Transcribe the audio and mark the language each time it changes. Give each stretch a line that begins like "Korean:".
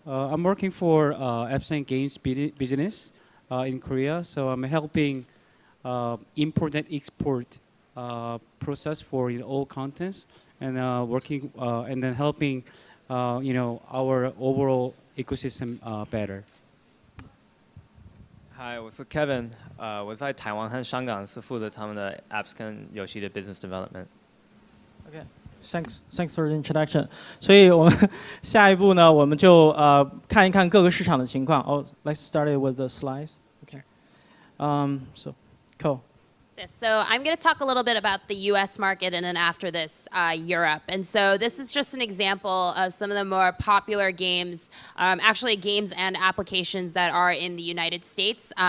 English: I'm working for apps and games business in Korea. So I'm helping import and export process for all contents and working and then helping our overall ecosystem better.
Chinese: Hi， 我是 Kevin， 我在台湾和香港是负责他们的 apps 跟游戏的
English: business development。 Thanks for the introduction.
Chinese: 所以我们下一步呢，我们就看一看各个市场的情况。
English: Let's start it with the slides. Okay. So, cool. So I'm going to talk a little bit about the US market and then after this, Europe. And so this is just an example of some of the more popular games, actually games and applications that are in the United States.